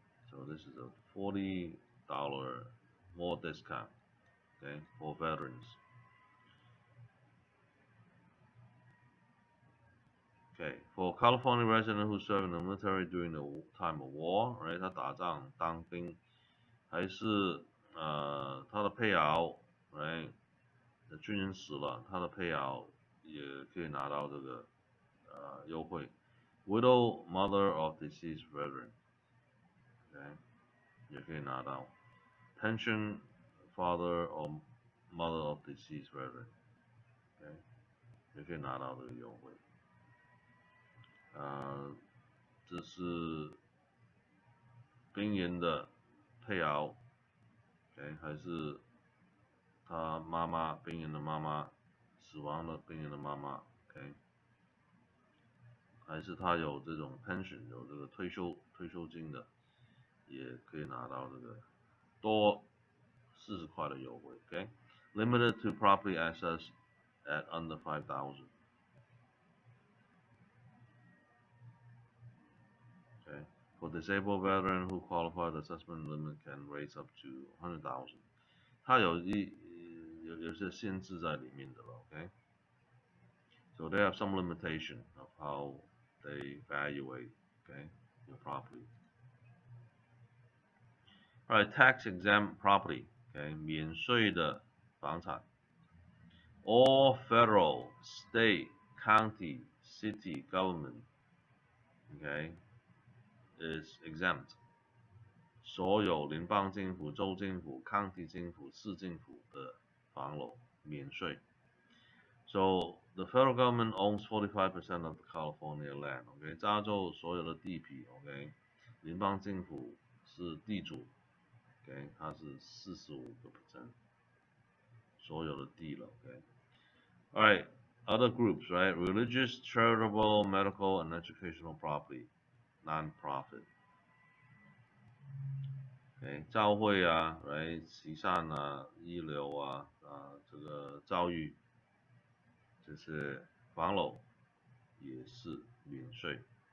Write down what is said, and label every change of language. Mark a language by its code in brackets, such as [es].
[en] So this is a $40 more discount, okay, for veterans. Okay, for California resident who served in the military during the time of war, right? [zh] 他打仗当兵，还是他的配偶 ，right？军人死了，他的配偶也可以拿到这个优惠。 [en] Widow, mother of deceased veteran, okay， [zh] 也可以拿到。 [en] Pension, father or mother of deceased veteran, okay， [zh] 也可以拿到这个优惠。这是兵人的配偶 ，okay， 还是他妈妈，兵人的妈妈，死亡的兵人的妈妈 ，OK， 还是他有这种 pension， 有这个退休金的，也可以拿到这个多40块的优惠 ，OK， [en] limited to property assets at under 5,000。 Okay, for disabled veteran who qualify, the assessment limit can raise up to 100,000。 [zh] 它有些限制在里面的了 ，OK。 [en] So they have some limitation of how they evaluate, okay, your property. Alright, tax exempt property. [zh] ，OK， 免税的房产。 [en] All federal, state, county, city government, OK, is exempt. [zh] 所有联邦政府、州政府、county 政府、市政府的房楼免税。 [en] So the federal government owns 45% of the California land. [zh] OK， 加州所有的地皮 ，OK， 联邦政府是地主 ，OK， 它是45%所有的地了 ，OK。 [en] All right, other groups, right? Religious, charitable, medical, and educational property, non-profit. [zh] OK， 教会啊，来慈善啊，医疗啊，这个教育，这是房楼也是免税。